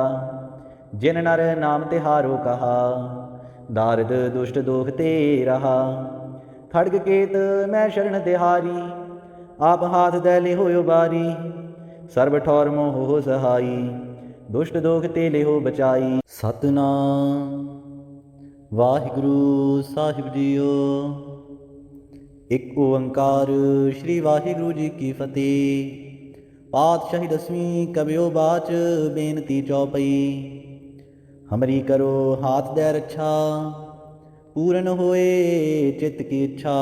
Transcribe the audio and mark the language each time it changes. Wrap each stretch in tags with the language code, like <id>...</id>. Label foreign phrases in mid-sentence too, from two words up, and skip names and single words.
<bra>जिन नर नाम तिहारो कहा, दारिद दुष्ट दोख ते रहा। खड़ग केत मैं शरण तिहारी, आप हाथ दे लिहो उबारी। सर्व ठौर मोह हो सहाई, दुष्ट दोख ते लिहो बचाई।</bra> <pa>ਸਤਨਾਮ ਵਾਹਿਗੁਰੂ ਸਾਹਿਬ ਜੀਓ। ਏਕ ਓਅੰਕਾਰ ਸ੍ਰੀ ਵਾਹਿਗੁਰੂ ਜੀ ਕੀ ਫਤਹਿ।</pa> <bra>पातशाही 10वीं कबियो बाच बेनती चौपई। हमरी करो हाथ दे रक्षा, पूरन होए चित्त की इच्छा।</bra>